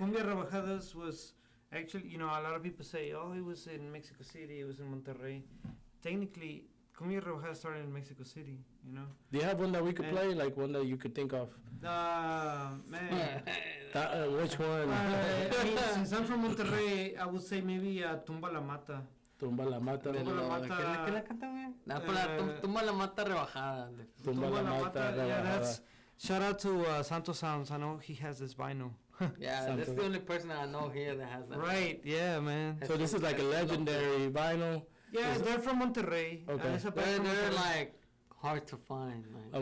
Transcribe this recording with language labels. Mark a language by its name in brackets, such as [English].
[English] Cumbia Rebajadas was actually, you know, a lot of people say, oh, it was in Mexico City, it was in Monterrey. Technically, Cumbia Rebajadas started in Mexico City, you know. Do you have one that we could play, like one that you could think of? Man. Which one? I mean, since I'm from Monterrey, I would say maybe Tumba la Mata. Tumba la mata. Tumba la Mata. [Spanish] ¿Qué la canta, güey? No, pero tumba la mata rebajada. Tumba la mata. [English] Yeah, that's, shout out to Santo Sounds. I know he has this vinyl. Yeah, that's the only person I know here that has that. Right, yeah, man. So this is like a legendary vinyl. Yeah, they're from Monterrey. Okay. It's a band from They're Monterrey. like hard to find. Like,